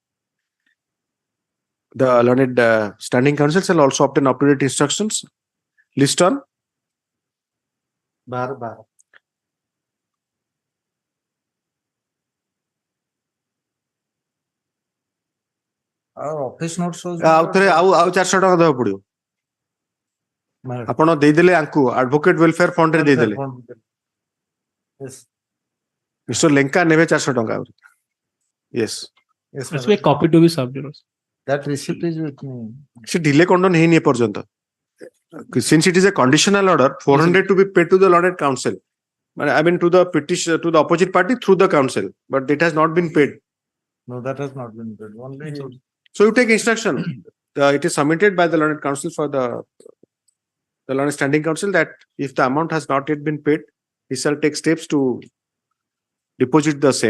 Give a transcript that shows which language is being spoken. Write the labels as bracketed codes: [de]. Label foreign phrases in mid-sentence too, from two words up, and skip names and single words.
[en] The learned standing counsel shall also obtain up-to-date instructions. List on Bar. Our office notes shows. [or] ଆଉ 400 ଟଙ୍କା ଦେବାକୁ ପଡିବ ଆପଣ ଦେଇଦେଲେ ଆଙ୍କୁ [en] advocate welfare fund [or] ରେ ଦେଇଦେଲେ ମିଷ୍ଟର ଲେଙ୍କା ନେବେ 400 ଟଙ୍କା ଆହୁରି yes [en] That's a copy to be served. That receipt is with me. [or] ସେ delay condon ହେଇନି ଏ ପର୍ଯ୍ୟନ୍ତ [en] since it is a conditional order 400 to be paid to the learned counsel I mean to the petition to the opposite party through the counsel but it has not been paid. No, that has not been paid. Only. So you take instruction. It is submitted by the learned counsel for the learned standing counsel that if the amount has not yet been paid, he shall take steps to deposit the same.